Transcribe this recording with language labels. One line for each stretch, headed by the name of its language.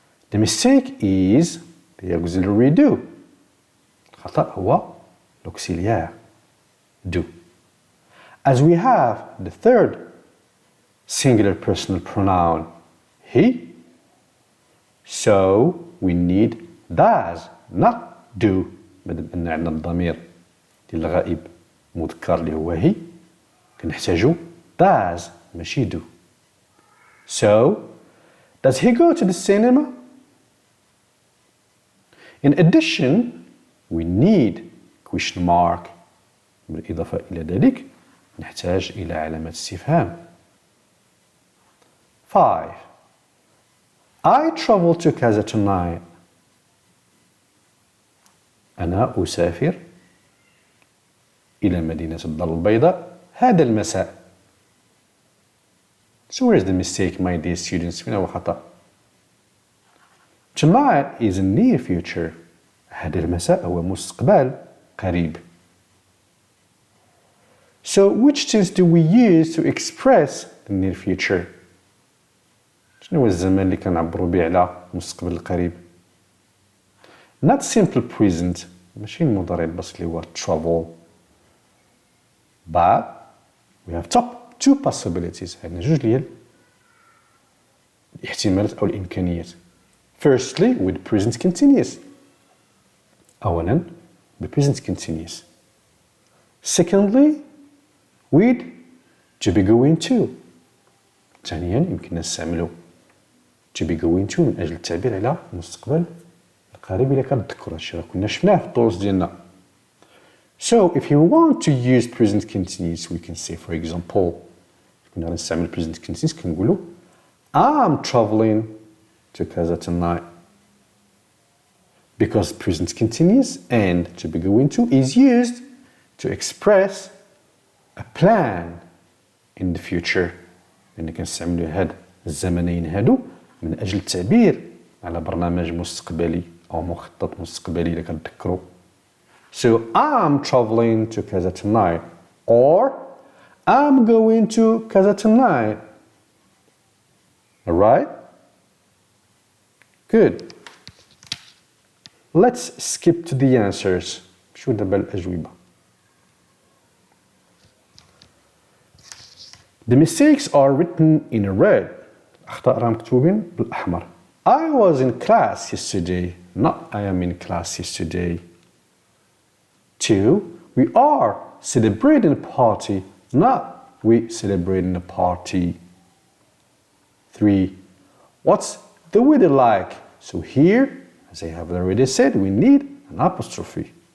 English: The mistake is the auxiliary do.
Arabic: الخطأ هو
English: l'auxiliaire do. As we have the third singular personal pronoun he, so we need does, not do.
Arabic: مادام أن عندنا الضمير ديال الغائب مذكر اللي هو هي كنحتاجو does ماشي do.
English: So does he go to the cinema? In addition, we need question mark.
Arabic: بالإضافة إلى ذلك نحتاج إلى علامة استفهام. 5.
English: I travel to Casa tonight.
Arabic: أنا أسافر إلى مدينة الدار البيضاء هذا المساء.
English: So where is the mistake, my dear students?
Arabic: فين هو خطأ؟
English: Tonight is a near future.
Arabic: هذا المساء هو مستقبل قريب.
English: So which tense do we use to express the near future?
Arabic: شنو هو الزمن اللي كنعبروا به على المستقبل القريب؟
English: Not simple present.
Arabic: ماشي المضارع البسيط اللي هو travel.
English: But we have two possibilities.
Arabic: عندنا جوج ديال الاحتمالات أو الإمكانيات.
English: Firstly, with present continuous.
Arabic: أولاً ب
English: present continuous. Secondly, with to be going to.
Arabic: ثانياً يمكننا نستعملو to be going to من أجل التعبير على المستقبل القريب إلا كنتذكروا هادشي راه كنا شفناه في الدروس ديالنا.
English: So if you want to use present continuous we can say for example
Arabic: كنا غنستعمل
English: present continuous
Arabic: كنقولوا
English: I'm traveling to Casa tonight. Because present continuous and to be going to is used to express a plan in the future.
Arabic: يعني كنستعملوا هاد الزمنين هادو من أجل التعبير على برنامج مستقبلي أو مخطط مستقبلي إلا كنتذكروا.
English: So I'm traveling to Casa tonight or I'm going to Casa tonight. Alright? Good. Let's skip to the answers.
Arabic: شو دابا الأجوبة.
English: The mistakes are written in red.
Arabic: الأخطاء راه مكتوبين بالأحمر.
English: I was in class yesterday. Not I am in class yesterday. 2. We are celebrating a party. Not we celebrating a party. 3. What's the weather like? So here, as I have already said, we need an apostrophe.